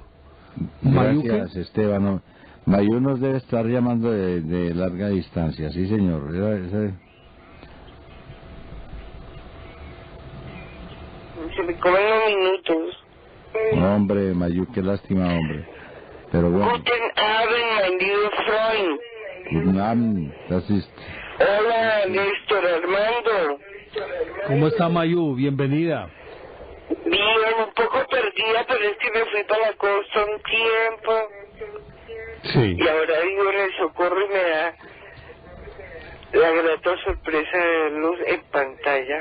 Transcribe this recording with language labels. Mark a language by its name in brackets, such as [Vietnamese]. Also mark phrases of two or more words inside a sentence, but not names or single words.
[Spanish] Gracias, Esteban. Mayú nos debe estar llamando de larga distancia, sí, señor. Se me comen los minutos. Hombre, Mayú, qué lástima, hombre. Pero bueno. [German] Guten Abend, mein lieber Freund. das ist... [Spanish] Hola, Néstor Armando. ¿Cómo está Mayu? Bienvenida. Bien, un poco perdida, pero es que me fui para la costa un tiempo. Sí. Y ahora vivo en el Socorro y me da la grata sorpresa de verlos en pantalla.